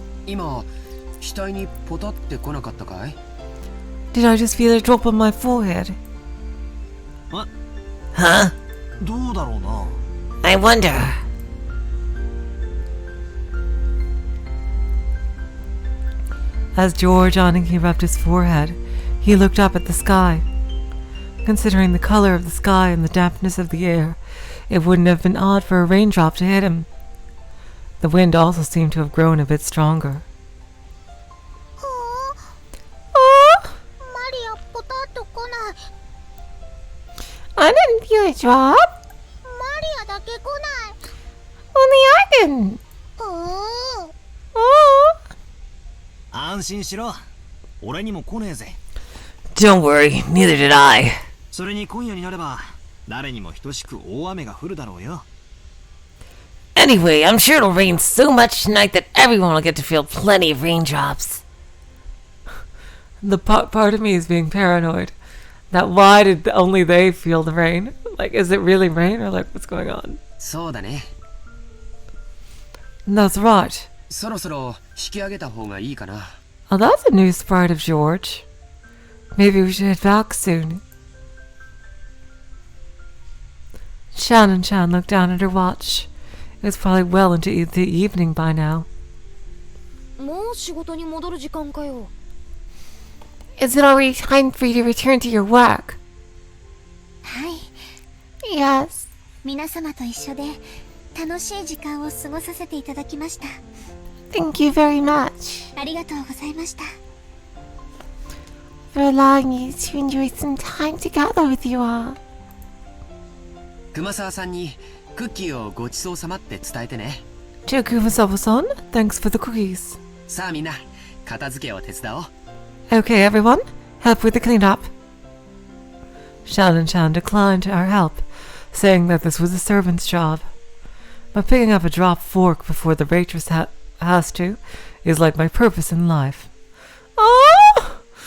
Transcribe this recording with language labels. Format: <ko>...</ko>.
<ja>今、額にポタって来なかったかい?</ja> <en>Did I just feel a drop on my forehead?</en> <ja>え?</ja> <en>Huh?</en> <ja>どうだろうな?</ja> <en>I wonder. As George Aniki rubbed his forehead, he looked up at the sky. Considering the color of the sky and the dampness of the air, it wouldn't have been odd for a raindrop to hit him. The wind also seemed to have grown a bit stronger.</en> <ja>Oh, マリアポタッと来ない。</ja> <en>I didn't feel a drop.</en> <ja>マリアだけ来ない。</ja> <en>Only I didn't.</en> <ja>うん。</ja> <en>Oh.</en> <ja>安心しろ。俺にも来ねえぜ。</ja> <en>Don't worry, neither did I.</en> <ja>それに今夜になれば、誰にも等しく大雨が降るだろうよ。</ja> <en>Anyway, I'm sure it'll rain so much tonight that everyone will get to feel plenty of raindrops. The part of me is being paranoid. That why did only they feel the rain? Like, is it really rain or like what's going on?</en> <ja>そうだね。</ja> <en>That's right.</en> <ja>そろそろ引き上げた方がいいかな。</ja> <en>Oh, that's a new sprite of George. Maybe we should head back soon. Shannon-chan looked down at her watch. It was probably well into the evening by now.</en> <ja>もう仕事に戻る時間かよ。</ja> <en>Is it already time for you to return to your work?</en> <ja>はい。</ja> <en>Yes.</en> <ja>皆様と一緒で楽しい時間を過ごさせていただきました。</ja> <en>Thank you very much</en> <ja>ありがとうございました。</ja> <en>for allowing me to enjoy some time together with you all.</en> <ja>熊沢さんにクッキーをごちそうさまって伝えてね。</ja> <en>To Kumasawa-san, thanks for the cookies.</en> <ja>さあみんな、片付けを手伝おう。</ja> <en>Okay, everyone, help with the cleanup. Shannon-chan declined our help, saying that this was a servant's job. But picking up a dropped fork before the waitress has to is like my purpose in life. Oh!</en>